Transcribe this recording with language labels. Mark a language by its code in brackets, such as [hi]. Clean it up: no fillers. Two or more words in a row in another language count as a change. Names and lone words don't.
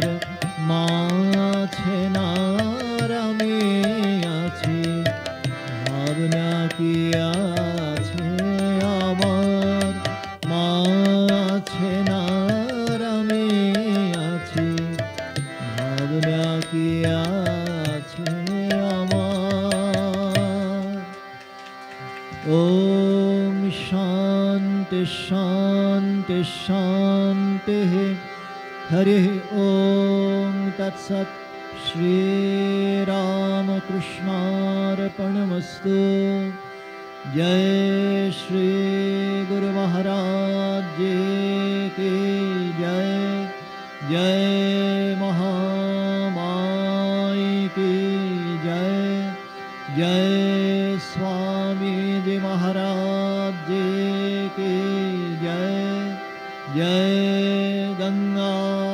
[bn] মা আছেন আর আমি আছি, ভাবনা কি আছে আমার, মা আছেন আর আমি আছি, ভাবনা কি আছে আমার। [sa] ॐ शान्ति शान्ति शान्तिः हरिः ॐ तत्सत् [hi] श्रीरामकृष्णार्पणमस्तु जय श्री गुरु महाराज जी की जय जय महामाई की जय जय स्वामी जी महाराज जी की जय जय गंगा